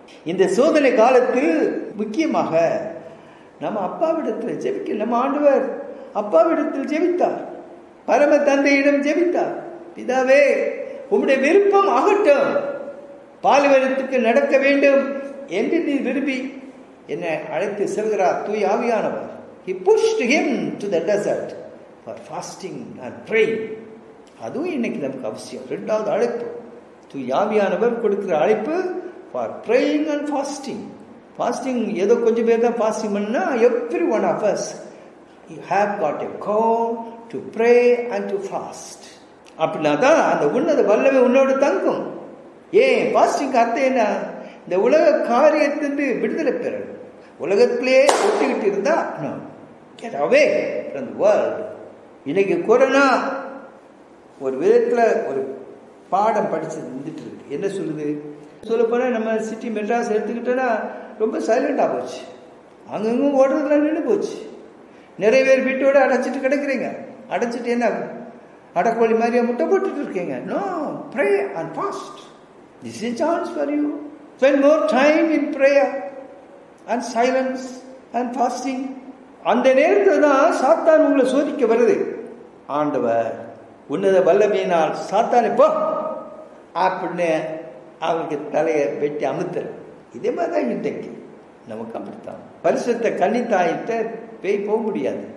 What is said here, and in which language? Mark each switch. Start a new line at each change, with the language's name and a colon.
Tamil: இந்த சோதனை காலத்தில் முக்கியமாக நம்ம அப்பாவிடத்தில் ஜெபிக்க, நம்ம ஆண்டவர் அப்பாவிடத்தில் ஜெபித்தார், பரம தந்தையிடம் ஜெபித்தார். பிதாவே, உம்முடைய விருப்பம் ஆகட்டும், பாலைவனத்துக்கு நடக்க வேண்டும் என்று நீ விரும்பி என்னை அழைத்து செல்கிறார் தூய் ஆவியானவர்.
English: He pushed him to the desert for fasting and praying.
Tamil: அதுவும் இன்னைக்கு நமக்கு அவசியம். இரண்டாவது அழைப்பு, தூய் ஆவியானவர் கொடுக்கிற அழைப்பு
English: for praying and fasting. Fasting
Tamil: ஏதோ கொஞ்சம் பேர் தான்
English: fasting பண்ணா, every one of us you have got a call to pray and to fast.
Tamil: அப்படின்னா தான் அந்த உன்னத வல்லமை உன்னோடு தங்கும். ஏன் பாஸ்டிங் அர்த்தம் என்ன? இந்த உலக காரியத்திலிருந்து விடுதலை பெறணும். உலகத்திலே ஒட்டிக்கிட்டு இருந்தா
English: get away from the world.
Tamil: இன்னைக்கு கொரோனா ஒரு விதத்துல ஒரு பாடம் படிச்சு இருந்துட்டு இருக்கு. என்ன சொல்லுது? சொல்ல போனா நம்ம சிட்டி மெட்ராஸ் எடுத்துக்கிட்டோன்னா ரொம்ப சைலண்டா போச்சு. அங்கங்க ஓடுறதுல நின்று போச்சு. நிறைய பேர் வீட்டோட அடைச்சிட்டு கிடக்குறீங்க. அடைச்சிட்டு என்ன அடக்கோழி மாதிரியா முட்டை போட்டுட்டு இருக்கீங்க?
English: No, pray and fast. This is a chance for you. Spend more time in prayer and silence and fasting.
Tamil: அந்த நேரத்தில் தான் சாத்தான் உங்களை சோதிக்க வருது. ஆண்டவர் உன்னத வல்லமையினால் சாத்தானை போ அப்படின்னு அவருக்கு தலையை வெட்டி அமுத்துற. இதே மாதிரி தான் இன்றைக்கு நமக்கு அப்படித்தான். பரிசுத்த கன்னித்தாயிட்ட பேய் போக முடியாது.